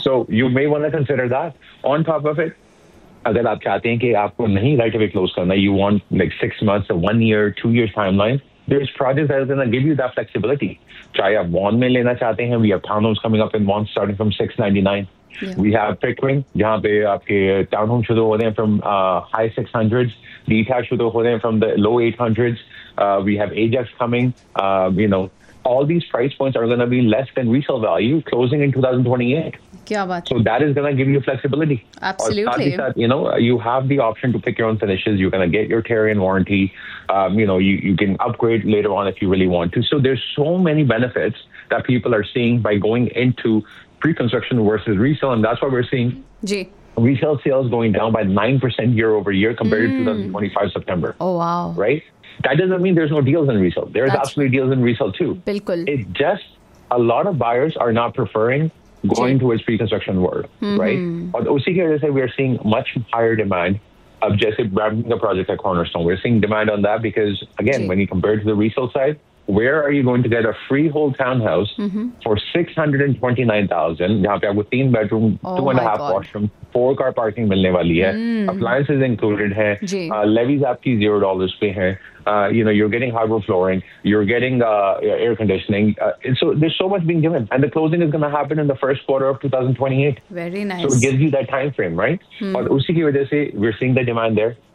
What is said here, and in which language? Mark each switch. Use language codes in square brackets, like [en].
[en] So you may want to consider that. On top of it, [hi] अगर आप चाहते हैं कि आपको नहीं right away close करना, [en] you want like 6 months, 1 year, 2 years timeline, there's projects that are going to give you that flexibility. [hi] चाहे आप वॉन में लेना चाहते हैं, [en] we have townhomes coming up in Vaughan starting from $699. Yeah. We have Pickering, [hi] जहां पे आपके townhomes शुरू हो रहे हैं [en] from high 600s, detached [hi] शुरू हो रहे हैं [en] from the low 800s. We have Ajax coming, you know. All these price points are going to be less than resale value closing in 2028. [hi] Kya baat. [en] So that is going to give you flexibility. Absolutely. That, you know, you have the option to pick your own finishes. You're going to get your tear-in warranty. You know, you can upgrade later on if you really want to. So there's so many benefits that people are seeing by going into pre-construction versus resale. And that's what we're seeing. Resale sales going down by 9% year over year compared to 2025 September. Oh, wow. Right? That doesn't mean there's no deals in resale. There's absolutely deals in resale too. [hi] Bilkul. [en] It's just a lot of buyers are not preferring going towards pre-construction world, right? And [hi] usi ki wajah se [en] we are seeing much higher demand of just grabbing the project at Cornerstone. We're seeing demand on that because, again, when you compare it to the resale side, where are you going to get a freehold townhouse for $629,000? [hi] यहाँ पे आपको 3 bedroom, 2.5 washroom, 4 car parking मिलने वाली है। [en] Appliances included hai. [hi] Levies आपकी $0 पे है। [en] You know, you're getting hardwood flooring. You're getting air conditioning. So there's so much being given. And the closing is going to happen in the first quarter of 2028. Very nice. So it gives you that time frame, right? And [hi] उसी की वजह से [en] we're seeing the demand there.